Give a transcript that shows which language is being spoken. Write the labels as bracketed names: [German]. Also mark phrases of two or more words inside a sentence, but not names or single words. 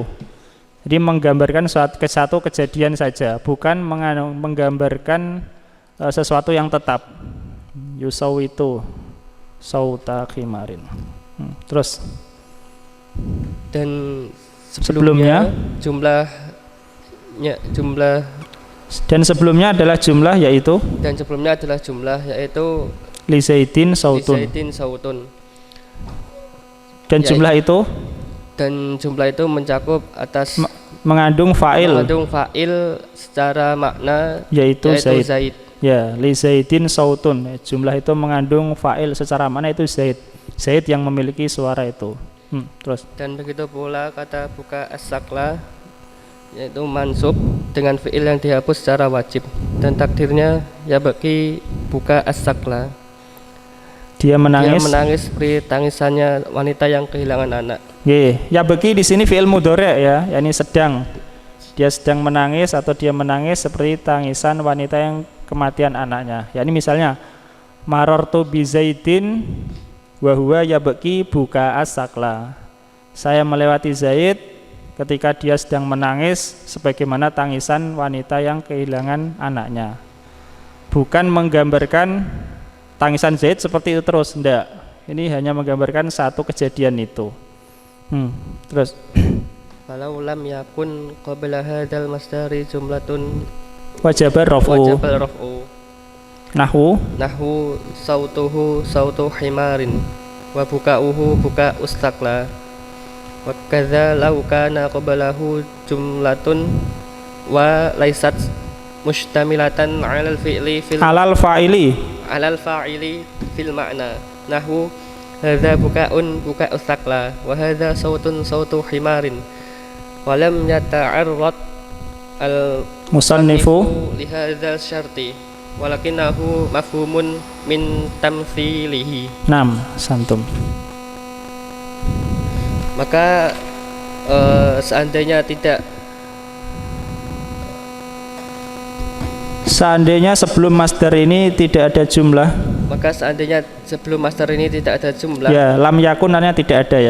[Indonesian] Jadi menggambarkan satu kejadian saja, bukan menggambarkan sesuatu yang tetap. [Arabic] يصوّت صوت حمار. [Indonesian] Terus dan sebelumnya jumlah Dan sebelumnya adalah jumlah yaitu [Arabic] لزيد صوت. [Indonesian] Dan jumlah itu mencakup atas mengandung fa'il secara makna yaitu Zaid. Ya, [Arabic] لزيد صوت. [Indonesian] Jumlah itu mengandung fa'il secara makna itu Zaid. Zaid yang memiliki suara itu. Terus. Dan begitu pula kata [Arabic] بكاء الثكلى [Indonesian] yaitu mansub dengan fi'il yang dihapus secara wajib dan takdirnya ya bagi [Arabic] بكاء الثكلى. [Indonesian] Dia menangis seperti tangisannya wanita yang kehilangan anak. Ya bagi di sini [Arabic] فعل مضارع' [Indonesian] ya, yakni sedang. Dia sedang menangis atau dia menangis seperti tangisan wanita yang kematian anaknya. Yakni misalnya [Arabic] مررت بزيد وهو يبكي بكاء الثكلى. [Indonesian] Saya melewati Zaid ketika dia sedang menangis sebagaimana tangisan wanita yang kehilangan anaknya. Bukan menggambarkan tangisan Zaid seperti itu terus, enggak. Ini hanya menggambarkan satu kejadian itu. Terus. [Arabic] فلو لم يكن قبل هذا المصدر جملة وجب الرفع. نحو صوته صوت حمار وبكاؤه بكاء الثكلى وكذا لو كان قبله جملة وليست مشتملة على الفعل على الفاعل في المعنى نحو هذا بكاء بكاء الثكلى وهذا صوت صوت حمار ولم يتعرض المصنف لهذا الشرط ولكنه مفهوم من تمثيله. Naam, santum. [Indonesian] Maka seandainya sebelum masdar ini tidak ada jumlah. Ya, [Arabic] لم يكن [Indonesian] artinya tidak ada ya.